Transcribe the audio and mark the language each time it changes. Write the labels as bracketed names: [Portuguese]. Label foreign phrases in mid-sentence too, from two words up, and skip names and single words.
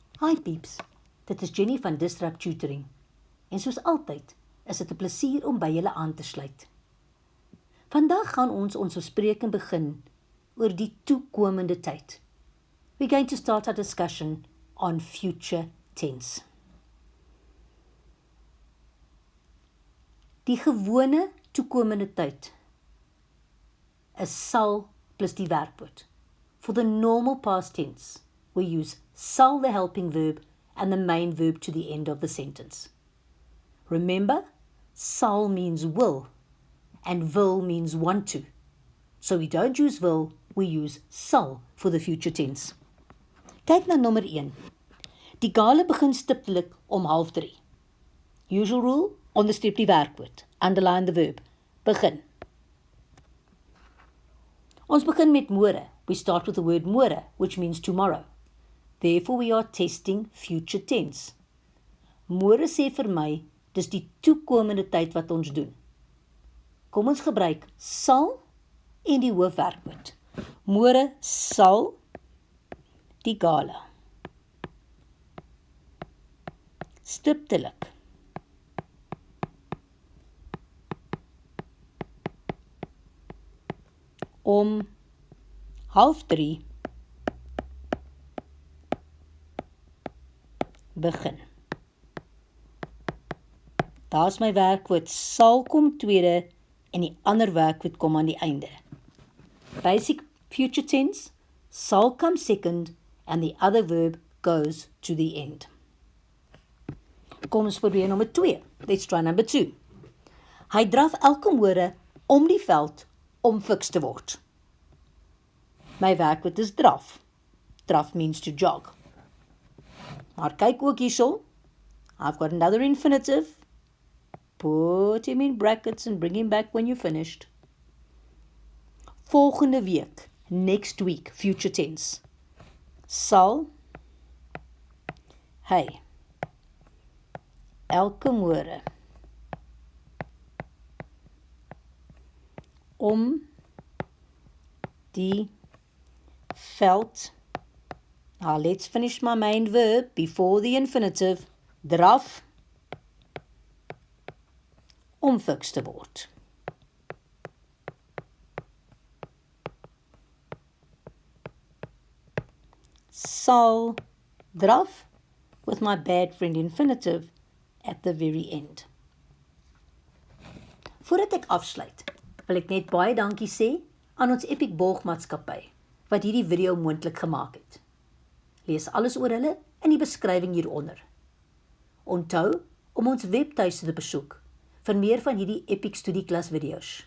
[Afrikaans] Hi peeps, dit is Jenny van Disrupt Tutoring. En soos altyd, is dit 'n plesier om by julle aan te sluit. Vandag gaan ons bespreking begin oor die toekomende tyd. [English] We're going to start our discussion on future tense. [Afrikaans] Die gewone toekomende tyd is sal plus die werkwoord. [English] For the normal past tense, we use sal, the helping verb, and the main verb to the end of the sentence. Remember, sal means will, and will means want to. So we don't use will, we use sal for the future tense. [Afrikaans] Kyk na nommer 1. Die gala begin stiptelik om 2:30. [English] Usual rule, [Afrikaans] onderstreep die werkwoord, [English] underline the verb, [Afrikaans] begin. Ons begin met môre. [English] We start with the word môre, which means tomorrow. Therefore, we are testing future tense. [Afrikaans] Môre sê vir my, dis die toekomende tyd wat ons doen. Kom ons gebruik sal en die hoofwerkwoord. Môre sal die gala stiptelik om 2:30 begin. Daar's my werkwoord sal kom tweede en die ander werkwoord kom aan die einde. [English] Basic future tense, sal come second and the other verb goes to the end. [Afrikaans] Kom ons probeer nommer 2. [English] Let's try number 2. [Afrikaans] Hy draf elke môre om die veld om fiks te word. My werkwoord is draf. Draf [English] means to jog. [Afrikaans] Maar kyk ook hierso. [English] I've got another infinitive. Put him in brackets and bring him back when you're finished. [Afrikaans] Volgende week, [English] next week, future tense. [Afrikaans] Sal hy elke môre om die veld. [English] Now let's finish my main verb before the infinitive. [Afrikaans] Draf om fiks te word. Sal draf [English] with my bad friend infinitive at the very end. [Afrikaans] Voordat ek afsluit, wil ek net baie dankie sê aan ons Epic Borgmaatskappy wat hierdie video moontlik gemaak het. Lees alles oor hulle in die beskrywing hieronder. Onthou om ons webtuiste te besoek vir meer van hierdie Epic Studieklas video's.